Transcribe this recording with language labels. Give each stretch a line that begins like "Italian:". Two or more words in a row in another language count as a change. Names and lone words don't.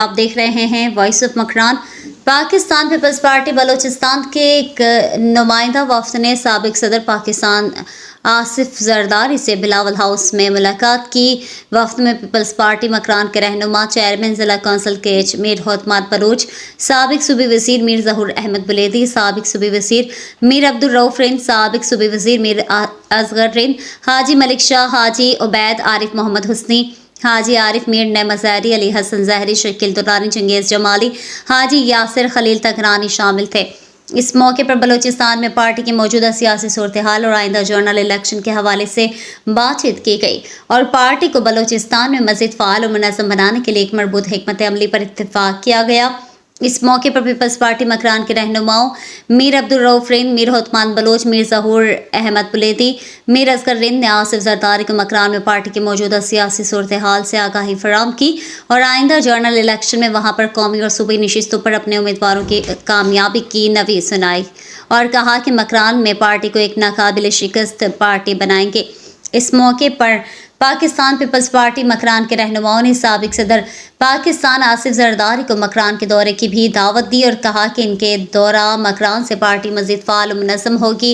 Urdu: آپ دیکھ رہے ہیں وائس آف مکران۔ پاکستان پیپلز پارٹی بلوچستان کے ایک نمائندہ وفد نے سابق صدر پاکستان آصف زرداری سے بلاول ہاؤس میں ملاقات کی. وفد میں پیپلز پارٹی مکران کے رہنما چیئرمین ضلع کونسل کے ایچ میر ہوتماد بلوچ، سابق صوبی وزیر میر ظہور احمد بلیدی، سابق صوبی وزیر میر عبدالرؤف رند، سابق صوبی وزیر میر اصغر رند، حاجی ملک شاہ، حاجی عبید عارف محمد حسنی، حاجی عارف میر نمزاری، علی حسن زہری، شکیل درانی، چنگیز جمالی، حاجی یاسر خلیل تکرانی شامل تھے. اس موقع پر بلوچستان میں پارٹی کی موجودہ سیاسی صورت حال اور آئندہ
English: general election
Urdu: کے حوالے سے بات چیت کی گئی اور پارٹی کو بلوچستان میں مزید فعال اور منظم بنانے کے لیے ایک مربوط حکمت عملی پر اتفاق کیا گیا. اس موقع پر پیپلز پارٹی مکران کے رہنماؤں میر عبدالرؤف رند، میر ہوتمان بلوچ، میر ظہور احمد بلیدی، میر اصغر رند نے آصف زرداری کو مکران میں پارٹی کی موجودہ سیاسی صورت حال سے آگاہی فراہم کی اور آئندہ
English: general election
Urdu: میں وہاں پر قومی اور صوبائی نشستوں پر اپنے امیدواروں کی کامیابی کی نوید سنائی اور کہا کہ مکران میں پارٹی کو ایک ناقابل شکست پارٹی بنائیں گے. اس موقع پر پاکستان پیپلز پارٹی مکران کے رہنماؤں نے سابق صدر پاکستان آصف زرداری کو مکران کے دورے کی بھی دعوت دی اور کہا کہ ان کے دورہ مکران سے پارٹی مزید فعال اور منظم ہوگی.